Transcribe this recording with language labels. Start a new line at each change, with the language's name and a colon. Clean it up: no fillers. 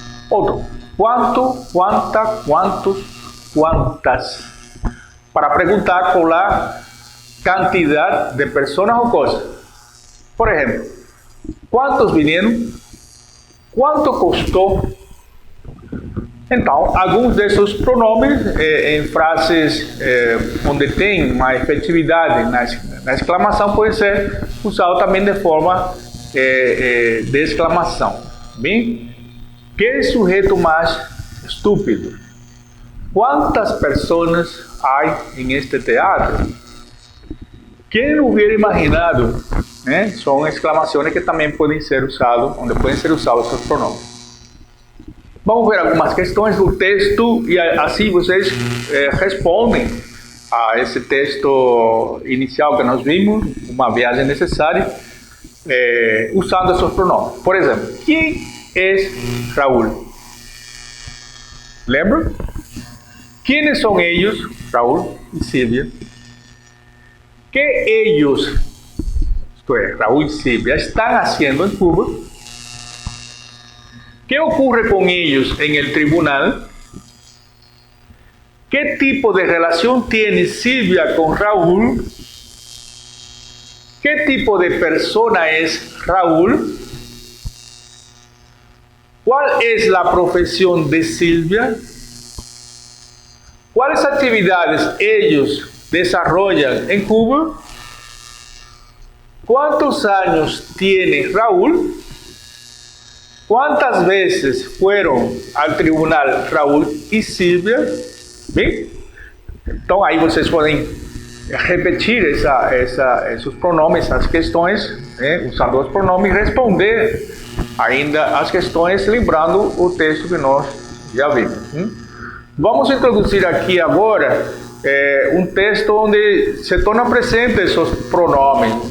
Spanish: Otro. ¿Cuánto? ¿Cuánta? ¿Cuántos? ¿Cuántas? Para preguntar por la cantidad de personas o cosas. Por ejemplo, ¿cuántos vinieron? ¿Cuánto costó?
Portuguese: Então, alguns desses pronomes em frases onde tem uma efetividade na exclamação pode ser usado também de forma de exclamação. Bem? Que sujeito mais estúpido? Quantas pessoas há em este teatro? Quem hubiera imaginado? São exclamações que também podem ser usadas, onde podem ser usados esses pronomes. Vamos ver algumas questões do texto e assim vocês respondem a esse texto inicial que nós vimos, uma viagem necessária, usando esses pronomes. Por exemplo, quem é Raul? Lembra? Quem são eles, Raul e Silvia? Que eles, isto é, Raul e Silvia, estão fazendo em Cuba?
Spanish: ¿Qué ocurre con ellos en el tribunal? ¿Qué tipo de relación tiene Silvia con Raúl? ¿Qué tipo de persona es Raúl? ¿Cuál es la profesión de Silvia? ¿Cuáles actividades ellos desarrollan en Cuba? ¿Cuántos años tiene Raúl? ¿Cuántas veces fueron al tribunal Raúl y Silvia?
Portuguese: Bem? Então aí vocês podem repetir esses pronomes, essas questões, usando os pronomes, e responder ainda as questões, lembrando o texto que nós já vimos. Vamos introduzir aqui agora um texto onde se torna presente esses pronomes.